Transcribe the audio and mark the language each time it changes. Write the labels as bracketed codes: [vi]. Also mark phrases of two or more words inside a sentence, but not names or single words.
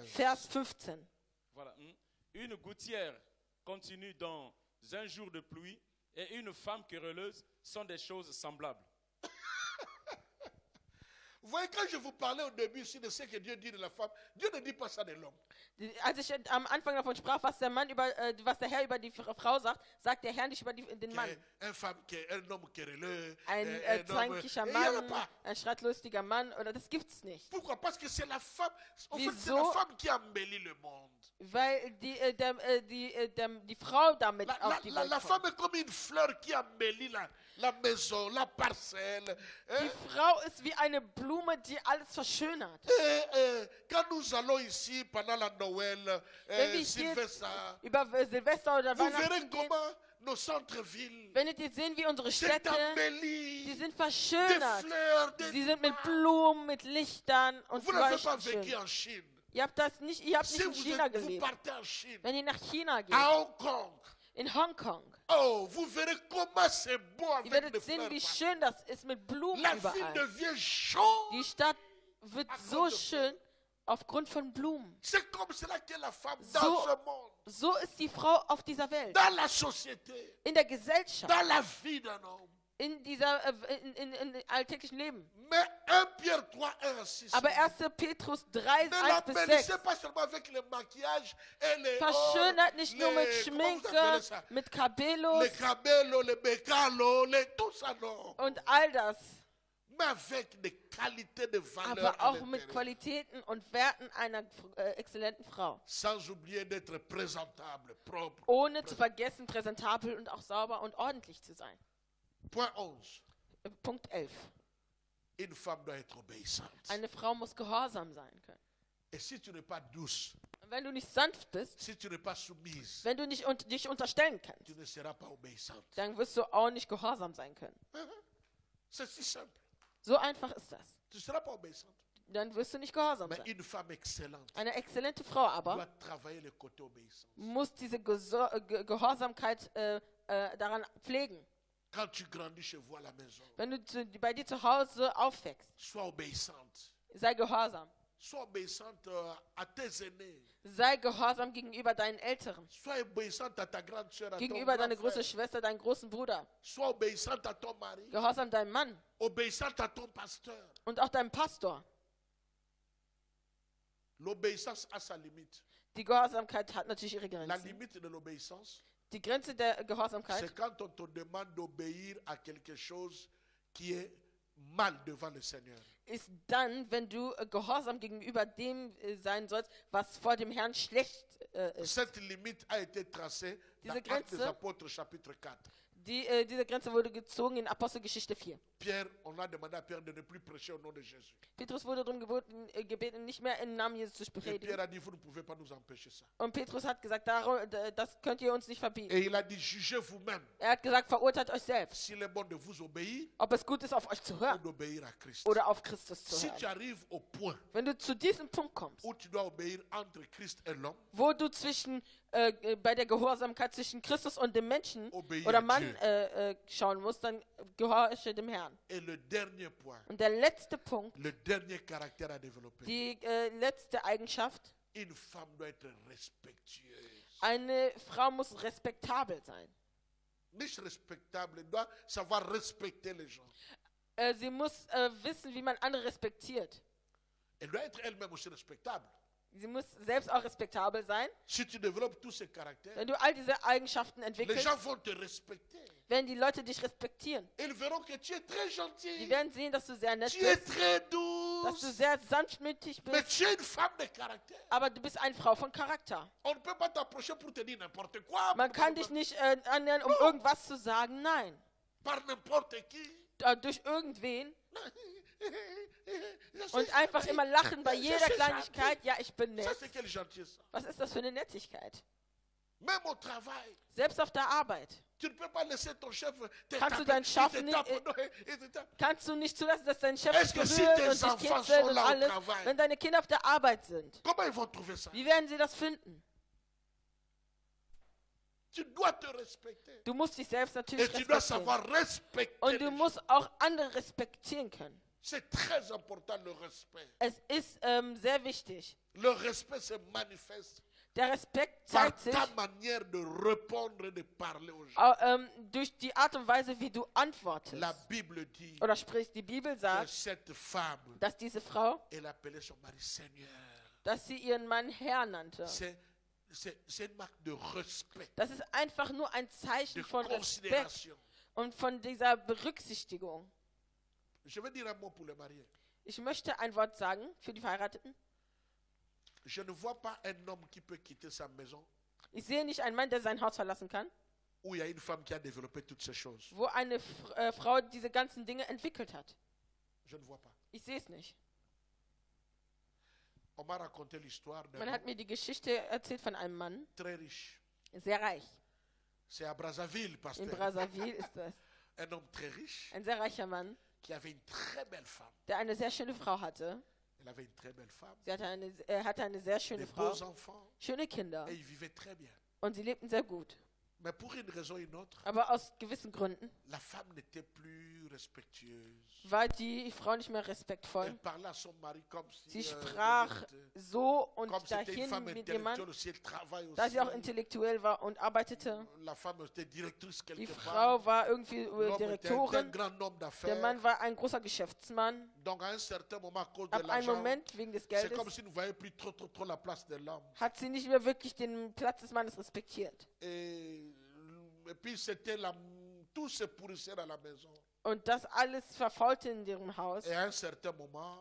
[fr] Vers 15. Voilà. Une gouttière continue dans un jour de pluie et une femme querelleuse sont des choses semblables. Vous voyez, quand je vous parlais au début ici de ce que Dieu dit de la femme, Dieu ne dit pas ça de l'homme. [de] Als ich am Anfang davon sprach, was der Herr über die Frau sagt, sagt der Herr nicht über den Mann. [fr] Un homme querelleux, [de] Ein [fr] un homme... [de] zwankiger [fr] Et il y en a [de] Mann, [fr] pas. [de] ein streitlustiger Mann, oder das gibt's nicht. [fr] Pourquoi? Parce que c'est la femme, en fait, c'est [de] Wieso? [fr] la femme qui embellit le monde. [de] Weil die Frau damit auf die Welt [fr] La femme [de] kommt. [fr] est comme une fleur qui embellit la maison, la parcelle. [de] Die Frau ist wie eine Blume, Blume, die alles verschönert. [fr] Quand nous allons ici pendant la Noël, [de] Wenn wir hier Sylvester, über Silvester oder [fr] vous verrez [de] Weihnachten gehen, [fr] comment nos centres-villes, [de] werdet ihr sehen, wie unsere [fr] c'est [de] Städte, die [fr] embelli, [de] sind [fr] des [de] verschönert. [fr] fleurs, des... [de] Sie sind mit Blumen, mit Lichtern und [fr] Vous n'avez pas [de] leuchten [fr] vécu [de] schön. [fr] en Chine. [de] Ihr habt nicht [fr] Si [de] in China [fr] vous [de] gelebt. [fr] partez en Chine, [de] Wenn ihr nach China geht, [fr] à Hong Kong, [de] in Hongkong, [fr] oh, vous verrez comment c'est beau [de] ihr [fr] avec [de] werdet [fr] les [de] sehen, [fr] fleurs. [de] wie schön das ist mit Blumen [fr] La ville [de] überall. [fr] devient chaude. [de] Die Stadt wird so schön aufgrund von Blumen. [fr] C'est comme cela que la femme [de] So- [fr] dans ce monde, [de] So ist die Frau auf dieser Welt, [fr] dans la société, [de] in der Gesellschaft, [fr] dans la vie d'un homme. [de] in dieser in alltäglichen Leben. [fr] Mais 1 Pierre 3, 1 à 6. [de] Aber 1. Petrus 3, [fr] Ne [de] 1 bis 6 [fr] l'embellissez pas seulement avec le maquillage et les [de] verschönert nicht nur mit [fr] comment vous appelez [de] Schminke, [fr] ça? [de] mit Cabellos [fr] Les cabellos, les bécalos, tout ça non. [de] und all das, [fr] Mais avec des qualités de valeur [de] aber [fr] à [de] auch mit [fr] l'intérieur. [de] Qualitäten und Werten einer exzellenten Frau. [fr] Sans oublier d'être présentable, propre. [de] Ohne zu vergessen, präsentabel und auch sauber und ordentlich zu sein. [fr] Point 11. [de] Punkt 11. [fr] Une femme doit être obéissante. [de] Eine Frau muss gehorsam sein können. [fr] Et si tu n'es pas douce, [de] Und wenn du nicht sanft bist, [fr] si tu n'es pas soumise, [de] wenn du nicht dich unterstellen kannst, [fr] tu ne seras pas obéissante. [de] dann wirst du auch nicht gehorsam sein können. [fr] C'est si simple. [de] So einfach ist das. [fr] Tu ne seras pas obéissante. [de] Dann wirst du nicht gehorsam [fr] Mais [de] sein. [fr] une femme excellente [de] Eine exzellente Frau aber [fr] doit travailler le côté obéissance. [de] muss diese Gehorsamkeit daran pflegen. [fr] Quand tu grandis chez vous à la maison, [de] Wenn du bei dir zu Hause aufwächst, [fr] sois obéissante. [de] sei gehorsam. [fr] Sois obéissante à tes aînés. [de] Sei gehorsam gegenüber deinen Älteren, [fr] Sois obéissante à ta grande soeur, à ton [de] gegenüber [fr] grand [de] deiner großen [fr] frère. [de] Schwester, deinem großen Bruder, [fr] Sois obéissante à ton mari. [de] gehorsam deinem Mann [fr] Obéissante à ton pasteur. [de] und auch deinem Pastor. [fr] L'obéissance a sa limite. [de] Die Gehorsamkeit hat natürlich ihre [fr] La [de] Grenzen. [fr] limite de l'obéissance, [de] Die Grenze der [fr] c'est [de] Gehorsamkeit [fr] quand on te demande d'obéir à quelque chose qui est mal devant le Seigneur. [de] ist dann, wenn du gehorsam gegenüber dem sein sollst, was vor dem Herrn schlecht ist. [fr] Cette limite a été tracée dans [de] Diese [fr] Actes des [de] Grenze- [fr] Apôtres chapitre 4. [de] Diese Grenze wurde gezogen in Apostelgeschichte 4. [fr] Pierre, on a demandé à Pierre de ne plus prêcher au nom de Jésus. [de] Petrus wurde darum gebeten, nicht mehr im Namen Jesus zu [fr] Et [de] predigen. [fr] Pierre a dit, vous ne pouvez pas nous empêcher ça. [de] Und Petrus hat gesagt, das könnt ihr uns nicht verbieten. [fr] Et il a dit, jugez vous-même [de] Er hat gesagt, verurteilt euch selbst, [fr] s'il est bon de vous obéir [de] ob es gut ist, auf euch zu [fr] ou [de] hören [fr] d'obéir à Christ. [de] oder auf Christus zu [fr] Si tu [de] hören. [fr] arrives au point [de] Wenn du zu diesem Punkt kommst, [fr] où tu dois obéir entre Christ et l'homme, [de] wo du bei der Gehorsamkeit zwischen Christus und dem Menschen [fr] Obéir [de] oder [fr] à [de] Mann [fr] Dieu. [de] schauen musst, dann gehorche dem Herrn. [fr] et le dernier point, [de] Und der letzte Punkt, [fr] le dernier caractère à développer, [de] die letzte Eigenschaft, [fr] une femme doit être respectueuse. [de] eine Frau muss respektabel sein. [fr] Nicht respectable, elle doit savoir respecter les gens. [de] Sie muss wissen, wie man andere respektiert. [fr] Elle doit être elle-même aussi respectable. [de] Sie muss selbst auch respektabel sein. [fr] Si tu développes tous ces caractères, [de] Wenn du all diese Eigenschaften [fr] les [de] entwickelst, [fr] gens vont te respecter. [de] werden die Leute dich respektieren. [fr] Ils verront que tu es très [de] Die [fr] gentil, [de] werden sehen, dass du sehr nett [fr] tu es [de] bist, [fr] très [de] dass du [fr] douce, [de] sehr sanftmütig [fr] mais [de] bist, [fr] tu es une femme de caractère. [de] aber du bist eine Frau von Charakter. [fr] On ne peut pas t'approcher pour te dire n'importe quoi, [de] Man kann dich nicht annähern, um irgendwas zu sagen. Nein. [fr] par n'importe qui. [de] Durch irgendwen. [fr] Je suis [de] Und einfach [fr] gentil. [de] immer lachen bei [fr] Je [de] jeder [fr] suis [de] Kleinigkeit. [fr] gentil. [de] Ja, ich bin [fr] Ça, [de] nett. [fr] c'est quelle gentillesse. [de] Was ist das für eine Nettigkeit? [fr] Même au travail, [de] Selbst auf der Arbeit. [fr] tu ne peux pas laisser ton chef te [de] Kannst du [fr] taper, [de] deinen [fr] il [de] Chef [fr] te [de] nicht- [fr] tape, non, il te tape. [de] Kannst du nicht zulassen, dass dein Chef [fr] Est-ce [de] dich [fr] que si [de] berührt [fr] tes [de] und dich [fr] enfants [de] kitzelt [fr] sont [de] und [fr] là au [de] alles, [fr] travail? [de] wenn deine Kinder auf der Arbeit sind? [fr] Comment ils vont trouver ça? [de] Wie werden sie das finden? [fr] Tu dois te respecter. [de] Du musst dich selbst [fr] Et [de] natürlich [fr] tu dois [de] respektieren. [fr] savoir respecter. [de] Und [fr] les [de] du [fr] gens. [de] musst auch andere respektieren können. [fr] C'est très important le respect. [de] Es ist sehr wichtig. [fr] Le respect se manifeste [de] Der Respekt [fr] par [de] zeigt sich [fr] ta manière de répondre et de parler aux gens. [de] durch die Art und Weise, wie du antwortest [fr] La Bible dit [de] oder sprichst. Die Bibel [fr] que [de] sagt, [fr] cette femme, [de] dass diese Frau, [fr] elle appelait son mari Seigneur. [de] dass sie ihren Mann Herr nannte. [fr] C'est une marque de respect, [de] Das ist einfach nur ein [fr] de [de] Zeichen von Respekt [fr] considération. [de] und von dieser Berücksichtigung. [fr] Je vais dire un mot pour les mariés. [de] Ich möchte ein Wort sagen für die Verheirateten. [fr] Je ne vois pas un homme qui peut quitter sa maison [de] Ich sehe nicht einen Mann, der sein Haus verlassen kann, [fr] où il y a une femme qui a développé toutes ces choses. [de] wo eine Frau diese ganzen Dinge entwickelt hat. [fr] Je ne vois pas. [de] Ich sehe es nicht. [fr] On m'a raconté l'histoire d'un [de] Man [fr] homme [de] hat mir die Geschichte erzählt von einem Mann, [fr] très riche. [de] sehr reich. [fr] C'est à Brazzaville, [de] In [fr] pasteur. [de] Brazzaville ist das. [fr] Un homme très riche [de] Ein sehr reicher Mann, [fr] qui avait une très belle femme. [de] der eine sehr schöne Frau hatte. [fr] Elle avait une très belle femme, [de] Er hatte eine sehr [fr] des [de] schöne Frau, [fr] beaux enfants, [de] schöne Kinder [fr] et ils vivaient très bien. [de] und sie lebten sehr gut. [fr] Mais pour une raison ou une autre, [de] Aber aus gewissen Gründen [fr] la femme n'était plus respectueuse. [de] war die Frau nicht mehr [fr] Elle [de] respektvoll. [fr] parlait à son mari comme si [de] Sie sprach so und [fr] comme c'était une [de] dahin [fr] femme [de] mit dem Mann, [fr] intellectuelle aussi, elle travaille [de] da sie auch [fr] aussi. [de] intellektuell war und arbeitete. [fr] La femme était directrice [de] Die [fr] quelque [de] Frau [fr] part. [de] war irgendwie [fr] L'homme était un [de] Direktorin. [fr] grand homme [de] Der [fr] d'affaires. [de] Mann war ein großer Geschäftsmann. [fr] Donc à un certain moment, à cause de [de] Ab einem [fr] l'argent, [de] Moment, wegen des [fr] c'est [de] Geldes, [fr] comme si nous ne voyions plus trop la place de l'homme. [de] hat sie nicht mehr wirklich den Platz des Mannes respektiert. [fr] Et puis tout se pourrissait à la maison. [de] Und das alles verfaulte in ihrem Haus. [fr] Et à un certain moment,